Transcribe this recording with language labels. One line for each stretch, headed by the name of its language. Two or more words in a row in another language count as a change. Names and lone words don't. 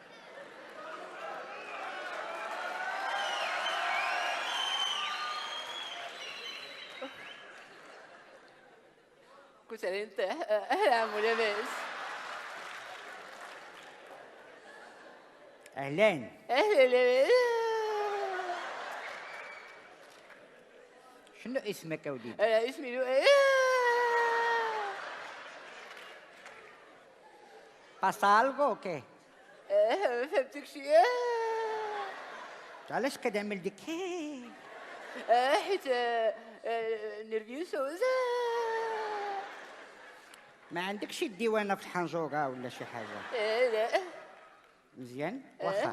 Arabic: كنت انت اهلا عمو لاباس. اهلا لاباس. شنو اسمك يا وليدي؟ انا اسمي لؤي.
Spanish: pasa algo o qué؟
Arabic: ما فهمتك شي. علاش كتعمل ديك حيت نيرفيوسو. ما عندكش الديوانه في الحنجوره ولا شي حاجه؟ لا. مزيان واخا.